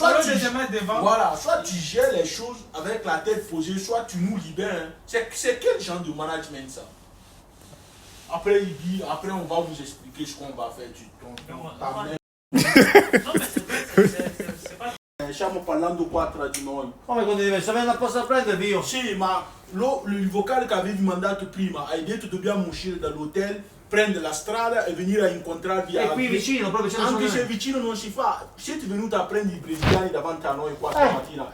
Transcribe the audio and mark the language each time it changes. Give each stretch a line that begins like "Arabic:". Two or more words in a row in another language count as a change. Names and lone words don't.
French: Soit tu se mets devant. Voilà, soit tu gères les choses avec la tête posée, soit tu nous libères. Hein. C'est quel genre de management ça? Après, il dit, après on va vous expliquer ce qu'on va faire. Non, mais c'est pas.
Italian: Stiamo parlando qua tra di noi. Come condivide? Se vengo apposta a prendere io. Sì, ma il vocale che avevi mandato prima, hai detto dobbiamo uscire dall'hotel, prendere la strada e venire a incontrarvi E qui vicino, proprio c'è anche se vicino non si fa. Siete venuti a prendere i brasiliani davanti a noi qua stamattina.